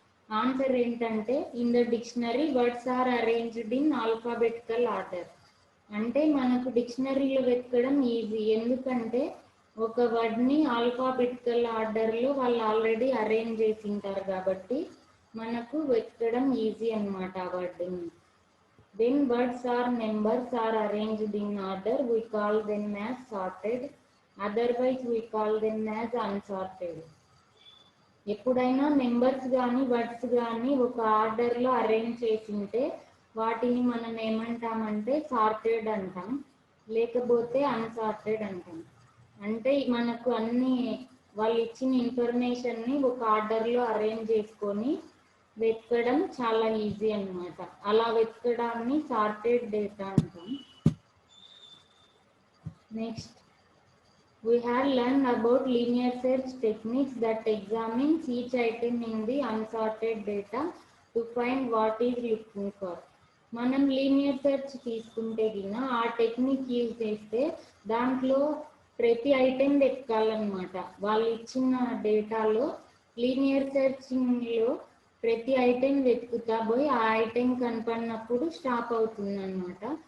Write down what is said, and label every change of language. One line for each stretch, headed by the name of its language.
Telugu: Answer ఏంటంటే
English: In the dictionary words are arranged in alphabetical order.
Telugu: అంటే మనకు డిక్షనరీలో వెతకడం ఈజీ, ఎందుకంటే ఒక వర్డ్ని ఆల్ఫాబెటికల్ ఆర్డర్లో వాళ్ళు ఆల్రెడీ అరేంజ్ చేసి ఉంటారు కాబట్టి మనకు వెతకడం ఈజీ అన్నమాట ఆ వర్డ్ని.
English: When words or numbers are arranged in order, we call them as sorted. Otherwise, we call them as unsorted.
Telugu: ఎప్పుడైనా నెంబర్స్ కానీ వర్డ్స్ కానీ ఒక ఆర్డర్లో అరేంజ్ చేసి ఉంటే వాటిని మనం ఏమంటామంటే సార్టెడ్ అంటాం, లేకపోతే అన్సార్టెడ్ అంటాం. అంటే మనకు అన్ని వాళ్ళు ఇచ్చిన ఇన్ఫర్మేషన్ని ఒక ఆర్డర్లో అరేంజ్ చేసుకొని వెతకడం చాలా ఈజీ అన్నమాట. అలా వెతకడాన్ని సార్టెడ్ డేటా అంటాం. Next,
English: we have learned about linear search techniques that examines each item in the unsorted data to find what is looking for.
Telugu: మనం లీనియర్ సెర్చ్ తీసుకుంటే గిన ఆ టెక్నిక్ యూజ్ చేస్తే దాంట్లో ప్రతి ఐటెం వెతకాలన్నమాట. వాళ్ళు ఇచ్చిన డేటాలో లీనియర్ సెర్చింగ్లో ప్రతి ఐటెం వెతుకుతా పోయి ఆ ఐటెం కనపడినప్పుడు స్టాప్ అవుతుంది అన్నమాట.